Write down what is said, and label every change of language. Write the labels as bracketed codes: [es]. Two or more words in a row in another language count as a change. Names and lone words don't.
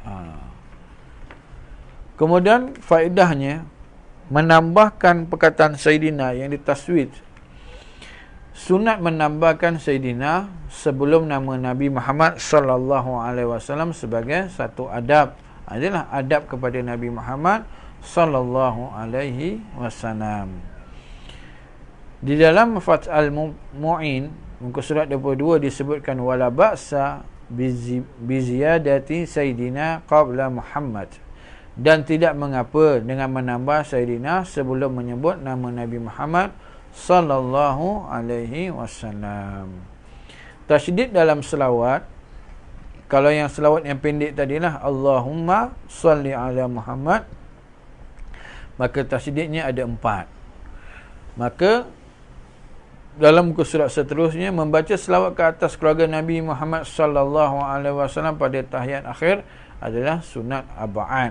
[ms] Kemudian faedahnya menambahkan perkataan Sayyidina yang ditaswid. Sunat menambahkan Sayyidina sebelum nama Nabi Muhammad [ar] صلى الله عليه وسلم [ms] sebagai satu adab. Adalah adab kepada Nabi Muhammad [ar] صلى الله عليه وسلم. [ms] Di dalam Fathul Mu'in muka surat 22 disebutkan [ar] ولا بأس بزيادة سيدنا قبل محمد. [ms] Dan tidak mengapa dengan menambah Sayyidina sebelum menyebut nama Nabi Muhammad [ar] صلى الله عليه وسلم. [ms] Tasydid dalam selawat, kalau yang selawat yang pendek tadilah [ar] اللهم صل على محمد, [ms] maka tasydidnya ada 4. Maka dalam muka surat seterusnya membaca selawat ke atas keluarga Nabi Muhammad [ar] صلى الله عليه وسلم [ms] pada tahiyat akhir adalah sunat ab'ad.